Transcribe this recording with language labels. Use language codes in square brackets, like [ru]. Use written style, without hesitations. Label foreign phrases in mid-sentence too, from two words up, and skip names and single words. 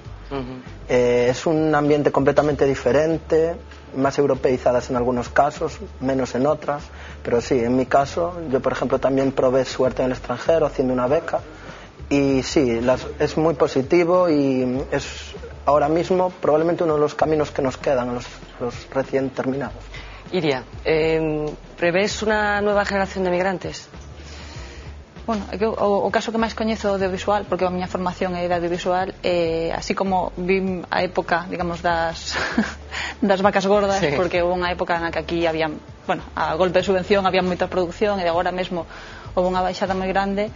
[es] Es un ambiente completamente diferente, más europeizadas en algunos casos, menos en otras, pero sí, en mi caso, yo por ejemplo también probé suerte en el extranjero haciendo una beca y sí, es muy positivo y es ahora mismo probablemente uno de los caminos que nos quedan los recién terminados. [gl] Iria, prevés unha [es] nueva generación [gl] de migrantes? Bueno, o caso que máis coñezo audiovisual, porque a miña formación é de audiovisual, así como vi a época, digamos, das vacas gordas, sí. Porque houve unha época na que aquí había, bueno, a golpe de subvención había moita producción e agora mesmo houve unha baixada moi grande.